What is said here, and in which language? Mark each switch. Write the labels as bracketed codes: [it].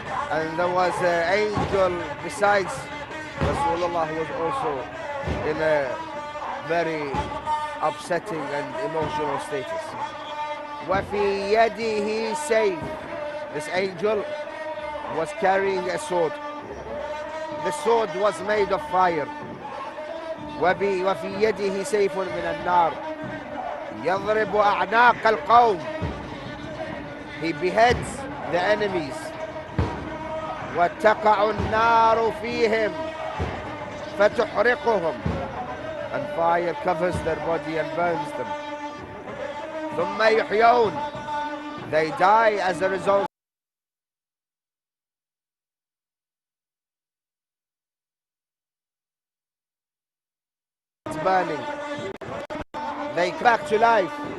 [en] And there was an angel besides Rasulullah who was also in a very upsetting and emotional status. [ar] وفي يده سيف. [en] This angel was carrying a sword. The sword was made of fire. [ar] وفي يده سيف من النار يضرب أعناق القوم. [en] He beheads the enemies. [ar] وتقع النار فيهم فتحرقهم. [en] And fire covers their body and burns them. [ar] ثم يحيون. [en] They die as a result of burning. They come back to life.